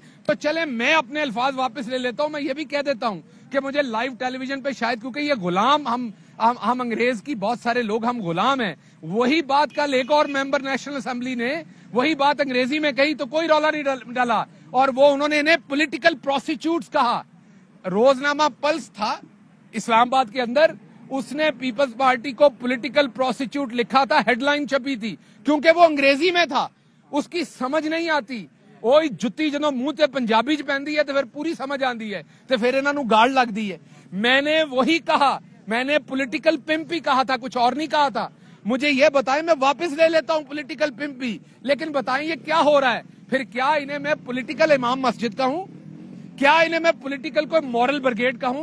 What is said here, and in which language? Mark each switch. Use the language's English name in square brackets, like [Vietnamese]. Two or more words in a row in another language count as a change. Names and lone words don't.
[Urdu] تو چلیں میں اپنے الفاظ واپس لے لیتا ہوں. میں یہ بھی کہہ دیتا ہوں کہ مجھے لائیو ٹیلی ویژن پہ شاید, کیونکہ یہ غلام ہم انگریز کی بہت سارے لوگ ہم غلام ہیں, وہی بات کل ایک اور ممبر نیشنل اسمبلی نے وہی بات انگریزی میں کہی تو کوئی رولا نہیں ڈالا, اور وہ انہوں نے انہیں پولیٹیکل پروسیکیوٹس کہا. روزنامہ پلس تھا اسلام آباد کے اندر, اس نے پیپلز پارٹی کو پولیٹیکل پروسیکیوٹ لکھا تھا, ہیڈ لائن چھپی تھی, کیونکہ وہ انگریزی میں تھا, اس کی سمجھ نہیں آتی. [Punjabi] اوئی جتی جدوں منہ تے پنجابی چ پیندی ہے تو پھر پوری سمجھ آندی ہے, تو پھر انہاں نوں گاڑ لگدی ہے. [Urdu] میں نے وہی کہا, میں نے پولیٹیکل پمپ ہی کہا تھا, کچھ اور نہیں کہا تھا. مجھے یہ بتائیں, میں واپس لے لیتا ہوں پولیٹیکل پمپ بھی, لیکن بتائیں یہ کیا ہو رہا ہے پھر؟ کیا انہیں میں پولیٹیکل امام مسجد کہوں؟ کیا انہیں میں پولیٹیکل کوئی مورل بریگیڈ کہوں؟